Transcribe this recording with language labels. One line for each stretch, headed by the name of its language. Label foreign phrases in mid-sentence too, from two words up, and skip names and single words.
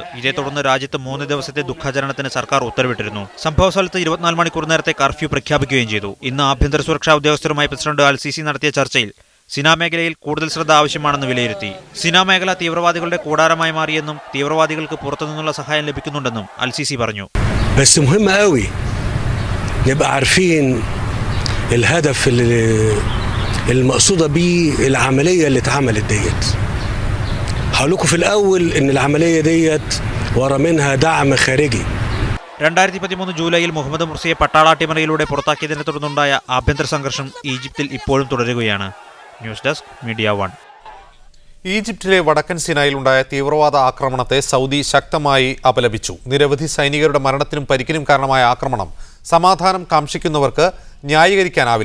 Malayalam: ഇതേ തുടർന്ന് രാജ്യത്ത് 3 ദിവസത്തെ ദുഃഖാചരണത്തിന് സർക്കാർ ഉത്തരവിട്ടിരുന്നു. സംഭവ സ്ഥലത്ത് 24 മണിക്കൂർ നേരത്തെ കർഫ്യൂ പ്രഖ്യാപിക്കുകയും ചെയ്തു. ഇന്ന് ആഭ്യന്തര സുരക്ഷാ ഉദ്യോഗസ്ഥരുമായി പ്രസിഡന്റ് അൽ-സിസി നടത്തിയ ചർച്ചയിൽ സിനാ മേഖലയിൽ കൂടുതൽ ശ്രദ്ധ ആവശ്യമാണെന്ന് വിലയിരുത്തി. സിനാ മേഖല തീവ്രവാദികളുടെ കൂടാരമായി മാറിയെന്നും തീവ്രവാദികൾക്ക് പുറത്തുനിന്നുള്ള സഹായം ലഭിക്കുന്നുണ്ടെന്നും അൽ-സിസി പറഞ്ഞു.
Arabic: المقصودة بالعملية اللي اتعملت ديت. هقول لكم في الأول إن العملية ديت ورا منها دعم خارجي.
Malayalam: 2013 ജൂലൈയിൽ മുഹമ്മദ് മുർസിയെ പട്ടാളാട്ടിമറിയിലൂടെ പുറത്താക്കിയതിനെ തുടർന്നുണ്ടായ ആഭ്യന്തര സംഘർഷം ഈജിപ്തിൽ ഇപ്പോഴും തുടരുകയാണ്. ന്യൂസ് ഡെസ്ക്, മീഡിയ 1. ഈജിപ്തിലെ വടക്കൻ സിനായിൽ ഉണ്ടായ തീവ്രവാദ ആക്രമണത്തെ സൗദി ശക്തമായി അപലപിച്ചു. നിരവധി സൈനികരുടെ മരണത്തിനും പരിക്കിനും കാരണമായ ആക്രമണം സമാധാനം കാംക്ഷിക്കുന്നവർക്ക് ന്യായീകരിക്കാനാവില്ല.